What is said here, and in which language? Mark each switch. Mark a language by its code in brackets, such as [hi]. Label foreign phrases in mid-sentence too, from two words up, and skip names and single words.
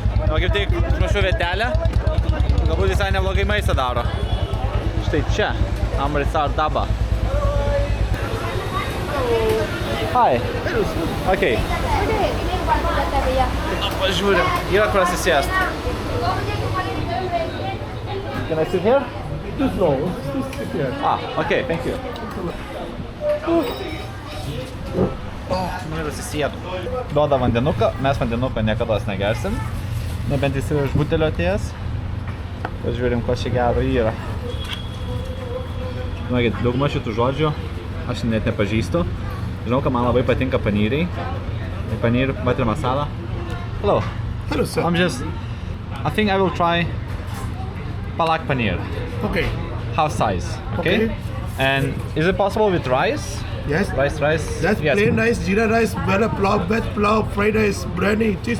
[lt] O kaip tik užmašiu vietelę, galbūt visai neblogai maistą daro. Štai čia, Amritsar Dhaba. [en] Hi. Okay. [lt] Pažiūrim, yra kur atsisėst. [en] Can I sit here? No, just sit here. Okay, thank you. [lt] Ir atsisėdų. Duoda vandenuką, mes vandenuką niekada negersim. Nebent jis yra iš butelio atėjęs. Pažiūrim, ko čia gero yra. Dauguma šitų žodžių aš net nepažįstu. Žinau, kad man labai patinka paneeriai. [en] Paneer, butter masala. Hello. Hello, sir. I think I will try palak paneer. Okay. Half size, okay? And is it possible with rice? Yes. Rice? That's Yes. plain rice, jeera rice, veg pulao, fried rice, biryani, cheese